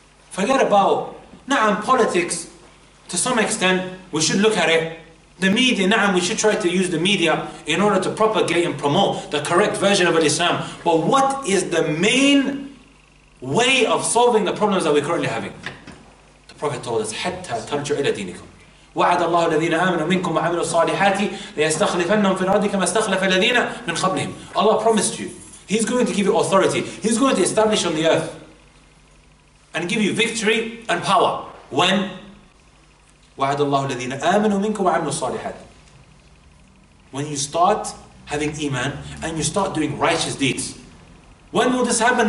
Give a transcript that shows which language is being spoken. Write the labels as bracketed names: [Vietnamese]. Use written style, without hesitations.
[English] Forget about, politics, to some extent, we should look at it. The media, we should try to use the media in order to propagate and promote the correct version of Islam. But what is the main way of solving the problems that we're currently having? The Prophet told us, [Arabic] حَتَّى تَرْجُعُوا إِلَى دِينِكُمْ وَعَدَ اللَّهُ الَّذِينَ آمَنُوا مِنْكُمْ وَعَمِلُوا الصَّالِحَاتِ لَيَسْتَخْلِفَنَّهُمْ فِي الْأَرْضِ كَمَا اسْتَخْلَفَ الَّذِينَ مِنْ قَبْلِهِمْ. [English] Allah promised you, He's going to give you authority. He's going to establish on the earth and give you victory and power. When? [Arabic] وَعَدَ اللَّهُ الَّذِينَ آمَنُوا مِنْكُمْ وَعَمِلُوا الصَّالِحَاتِ. [English] When you start having iman and you start doing righteous deeds. When will this happen?